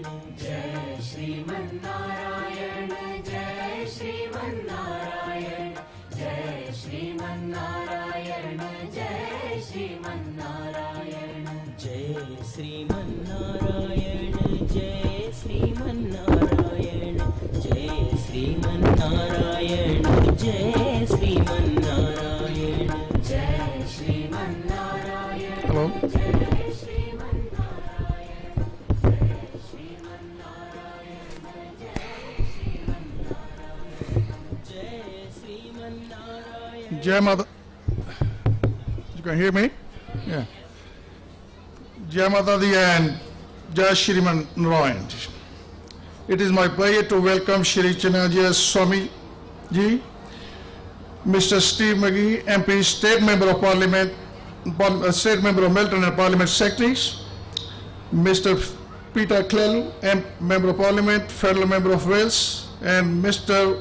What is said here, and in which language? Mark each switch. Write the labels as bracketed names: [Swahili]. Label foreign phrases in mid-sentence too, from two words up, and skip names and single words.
[Sanskrit] जय श्रीमन्नारायण जय श्रीमन्नारायण जय श्रीमन्नारायण जय श्रीमन्नारायण जय श्रीमन्नारायण जय श्रीमन्नारायण जय श्रीमन्नारायण जय श्रीमन्नारायण जय श्रीमन्नारायण [English] Hello. [Sanskrit] जय श्रीमन्नारायण जय श्रीमन्नारायण जय श्रीमन्नारायण [Hindi] जय माता. [English] You can hear me? Yeah. [Hindi] जय माता दी [English] and [Sanskrit] जय श्रीमन्नारायण. [English] It is my pleasure to welcome Shri Chinna Jeeyar Swamy ji, Mr. Steve McGee, MP, State Member of Parliament, State Member of Melbourne and Parliament Secretaries, Mr. Peter Clell, Member of Parliament, Federal Member of Wales, and Mr.